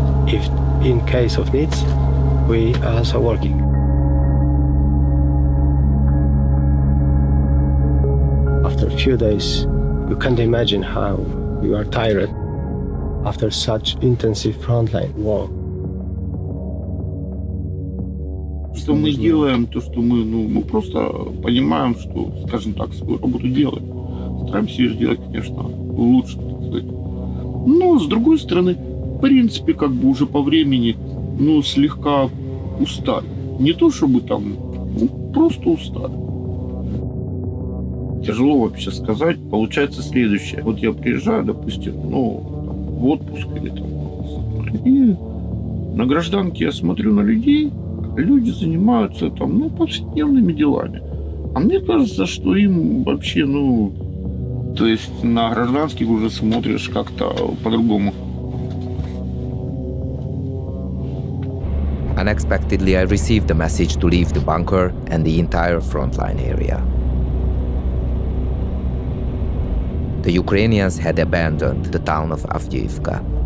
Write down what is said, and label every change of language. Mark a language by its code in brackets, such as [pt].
[en] If in case of needs, we are also working. After a few days, you can't imagine how you are tired after such intensive frontline war. [ru] Что мы делаем, то, что мы просто понимаем, что, скажем так, свою работу делаем. Стараемся ее сделать, конечно, лучше, так сказать. Но, с другой стороны, в принципе, как бы уже по времени, слегка устали. Не то, чтобы там, просто устали. Тяжело вообще сказать. Получается следующее. Вот я приезжаю, допустим, в отпуск или там, и на гражданке я смотрю на людей, люди занимаются там, повседневными делами. А мне кажется, что им вообще, то есть на гражданских уже смотришь как-то по-другому. [en] Unexpectedly, I received a message to leave the bunker and the entire frontline area. The Ukrainians had abandoned the town of Avdiivka.